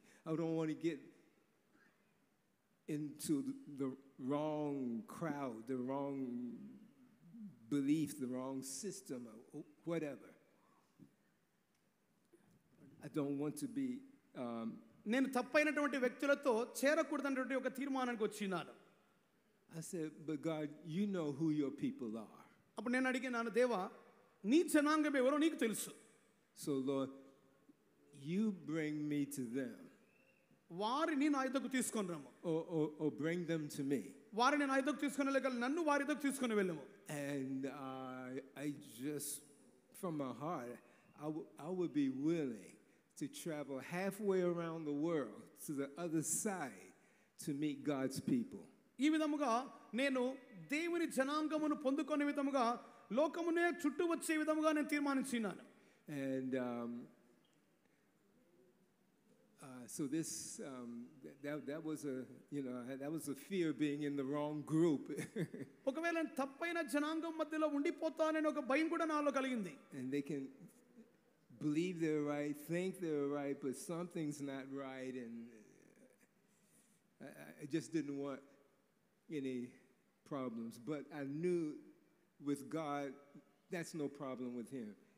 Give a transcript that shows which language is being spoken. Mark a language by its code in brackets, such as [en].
[en] I don't want to get into the wrong crowd, the wrong belief, the wrong system, or whatever. I don't want to be. [te] నేను తప్పైనటువంటి వ్యక్తులతో చేరకూడదన్నటువంటి ఒక తీర్మానానికి వచ్చినాను. [en] I said, but God, you know who your people are. [te] అప్పుడు నేను అడిగినాను, దేవా నీ జనాంగం ఎవరో నీకు తెలుసు. [en] So Lord, you bring me to them. [te] వారిని నా యొద్దకు తీసుకొని రమ్ము. [en] Or bring them to me. [te] వారిని నా యొద్దకు తీసుకొని వెళ్ళగల నన్ను వారి యొద్దకు తీసుకొని వెళ్ళము. [en] And I just, from my heart, I would be willing to travel halfway around the world to the other side to meet God's people. [te] ఈ విధముగా నేను దేవుని జనాంగమును పొందుకునే విధముగా లోకమునే చుట్టూ వచ్చే విధముగా నేను తీర్మానించినాను. [en] And so this that was a that was a fear being in the wrong group. [te] ఒకవేళ తప్పైన జనాంగం మధ్యలో ఉండిపోతానని ఒక భయం కూడా నాలో కలిగింది. [en] And they can believe they're right, think they're right, but something's not right, and I just didn't want any problems. But I knew with God, that's no problem with him.